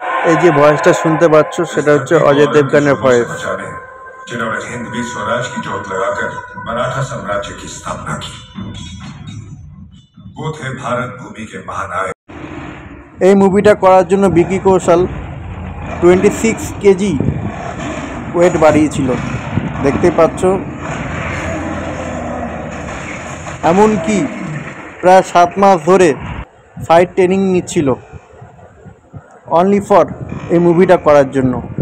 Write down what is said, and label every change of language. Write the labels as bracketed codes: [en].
[bn] এই যে ভয়েসটা শুনতে পাচ্ছ, সেটা হচ্ছে অজয় দেবগানের ভয়েস। [hi] जिन्होंने हिंदवी स्वराज की जोत लगाकर मराठा साम्राज्य की स्थापना की, वो थे भारत भूमि के महानायक। [bn] এই মুভিটা করার জন্য বিকি কৌশল 26 কেজি ওয়েট বাড়িয়েছিল, দেখতেই পাচ্ছ। এমনকি প্রায় 7 মাস ধরে ফাইট ট্রেনিং নিচ্ছিল অনলি ফর এই মুভিটা করার জন্য।